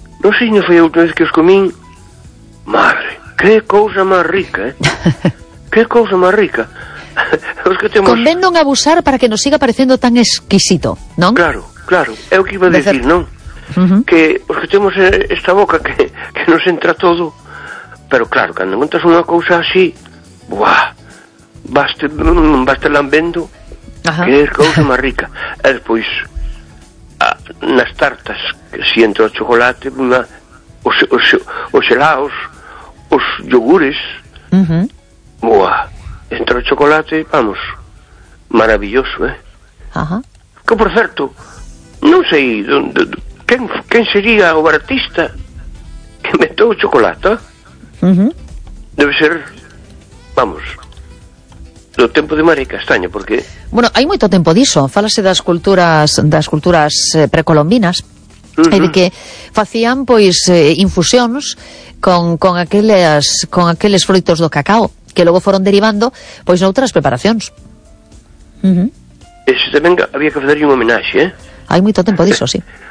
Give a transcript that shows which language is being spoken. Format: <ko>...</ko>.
<gl>Non sei, non foi a última vez que os comín. Madre, que cousa máis rica, eh? Que cousa máis rica. Os que temos... Convén non abusar para que nos siga parecendo tan exquisito, non? Claro, claro. É o que</gl> <es>iba a decir,</es> <gl>non? Uh-huh. Que os que temos esta boca que nos entra todo. Pero claro, cando montas unha cousa así, buah, vaste lambendo. Ajá. Que cousa máis rica. E despois, nas tartas, que si entra o chocolate, os helados, os yogures, uh-huh, buah, entra o chocolate, vamos, maravilloso, eh? Ajá. Que por certo, non sei donde...</gl> <es>¿Quién sería o artista que metió chocolate? Uh-huh.</es> <gl>Debe ser, vamos, do tempo de María Castaña, porque...</gl> <es>Bueno, hay mucho tiempo diso.</es> <gl>Fálase das culturas precolombinas. Uh-huh. E de que facían, pois, infusións con aqueles frutos do cacao, que logo foron derivando, pois, noutras preparacións. Uh-huh. Ese tamén había que fazer un homenaxe, eh? Hai moito tempo diso, sí.</gl>